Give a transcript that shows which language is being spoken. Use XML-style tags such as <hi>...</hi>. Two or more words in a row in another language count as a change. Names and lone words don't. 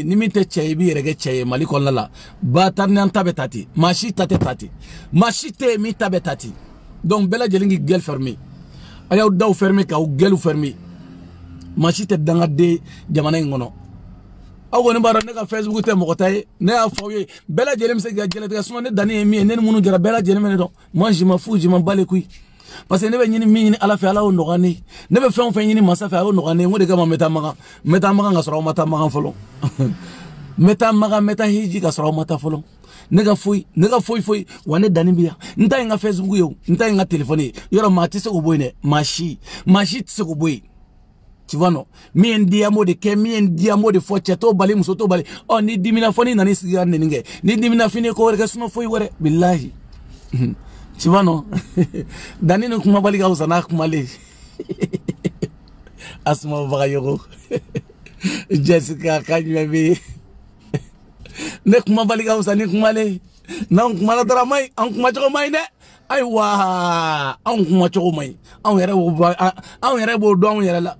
<bm>ni min tɛ cɛ ye i b'i yɛrɛ kɛ cɛ ye Mali kɔnɔna la Batarinan ta bɛ ta ten maa si ta tɛ ta ten maa si tɛ yen min ta bɛ ta ten donc bɛɛ lajɛlen k'i</bm> <fr>gueule fermer</fr> <bm>a y'aw daw fermer k'aw</bm> <fr>gueule fermer</fr> <bm>maa si tɛ dangaden jamana in kɔnɔ aw kɔni b'a dɔn ne ka Facebook tɛ mɔgɔ ta ye ne y'a fɔ aw ye bɛɛ lajɛlen bɛ se k'i ka diɲɛlatigɛ sinon ne danni ye min ye ne ni minnu jɛra bɛɛ lajɛlen bɛ ne dɔn</bm> <fr>moi je m'en fous je m'en bats les couilles parce que</fr> <bm>ne bɛ ɲini min ɲini Ala fɛ Ala y'o nɔgɔya ne ye ne bɛ fɛn o fɛn ɲini masa fɛ a y'o nɔgɔya ne ye n ko de kama n bɛ taa magan ka sɔrɔ aw ma taa magan fɔlɔ n bɛ taa magan n bɛ taa hiji ka sɔrɔ aw ma taa fɔlɔ ne ka foyi wa ne danni bɛ yan n ta ye n ka Facebook ye o n ta ye n ka téléphone ye yɔrɔ maa tɛ se k'o bɔ yen dɛ maa si tɛ se k'o bɔ yen</bm> <fr>tu vois non</fr> <bm>min ye n di an b'o de kɛ min ye n di an b'o de fɔ cɛ t'o bali muso t'o bali ɔ ni dimina fɔ ni nana i sigi ka nɛni kɛ ni dimina fini ko wɛrɛ kɛ sinon foyi wɛrɛ bilahi</bm> <fr>tu vois non</fr> <bm>danni ni kumabali ka wusa n'a kumalen Asma Bagayogo Jessica ka ɲuman bɛ yen ne kumabali ka wusa ni kumalen n'anw kumana dɔrɔn a ma ɲi an kumacogo ma ɲi dɛ ayiwa anw kumacogo ma ɲi anw yɛrɛ b'o dɔn anw yɛrɛ la</bm>